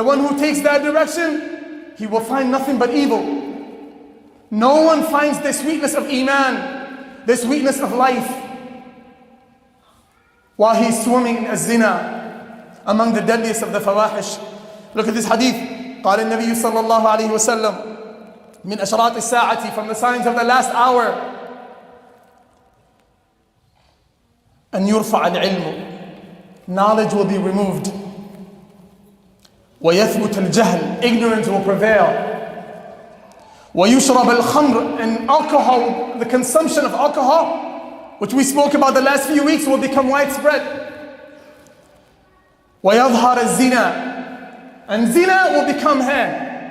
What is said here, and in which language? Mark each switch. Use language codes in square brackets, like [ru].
[en] The one who takes that direction, he will find nothing but evil. No one finds the sweetness of iman, the sweetness of life, while he's swimming in zina, among the deadliest of the fawahish. Look at this hadith. [ar] قال النبي صلى الله عليه وسلم من أشراط الساعة, [en] from the signs of the last hour, [ar] أن يرفع العلم, [en] knowledge will be removed. [ar] ويثبت الجهل, [en] ignorance will prevail. [ar] ويشرب الخمر, [en] and alcohol, the consumption of alcohol which we spoke about the last few weeks, will become widespread. [ar] وَيَظْهَرَ الزِّنَا, [en] and zina will become here.